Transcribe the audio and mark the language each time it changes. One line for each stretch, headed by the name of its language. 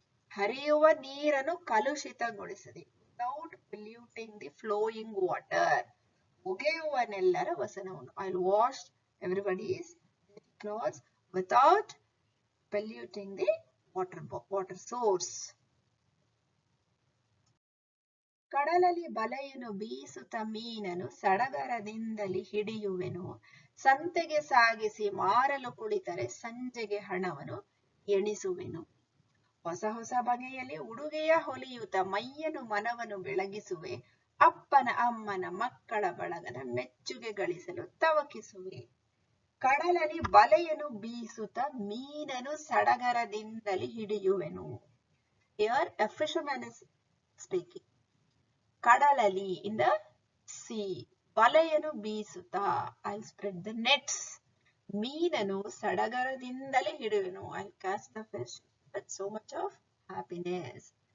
Kannada: ಹರಿಯುವ ನೀರನ್ನು ಕಲುಷಿತಗೊಳಿಸದೆ,
English: without polluting the flowing water.
Kannada: ಒಗೆಯುವನೆಲ್ಲರ ವಸನವನು.
English: I'll wash everybody's clothes without polluting the water source.
Kannada: ಕಡಲಲ್ಲಿ ಬಲೆಯನ್ನು ಬೀಸುತ್ತ ಮೀನನ್ನು ಸಡಗರದಿಂದಲೇ ಹಿಡಿಯುವೆನು. ಸಂತೆಗೆ ಸಾಗಿಸಿ ಮಾರಲು ಕುಳಿತರೆ ಸಂಜೆಗೆ ಹಣವನ್ನು ಎಣಿಸುವೆನು. ಹೊಸ ಹೊಸ ಬಗೆಯಲ್ಲಿ ಉಡುಗೆಯ ಹೊಲಿಯುತ್ತ ಮೈಯನ್ನು ಮನವನ್ನು ಬೆಳಗಿಸುವೆ. ಅಪ್ಪನ ಅಮ್ಮನ ಮಕ್ಕಳ ಬಳಗದ ಮೆಚ್ಚುಗೆ ಗಳಿಸಲು ತವಕಿಸುವೆ. ಕಡಲಲ್ಲಿ ಬಲೆಯನ್ನು ಬೀಸುತ್ತ ಮೀನನ್ನು ಸಡಗರದಿಂದಲೇ ಹಿಡಿಯುವೆನು.
English: Here a fisherman is speaking. ಕಡಲಲ್ಲಿ in the sea.
Kannada: ಬಲೆಯನ್ನು ಬೀಸುತ್ತಾ
English: I'll spread the nets.
Kannada: ಮೀನನ್ನು ಸಡಗರದಿಂದಲೇ ಹಿಡಿಯುವೆನು.
English: I'll catch the fish with so much of happiness.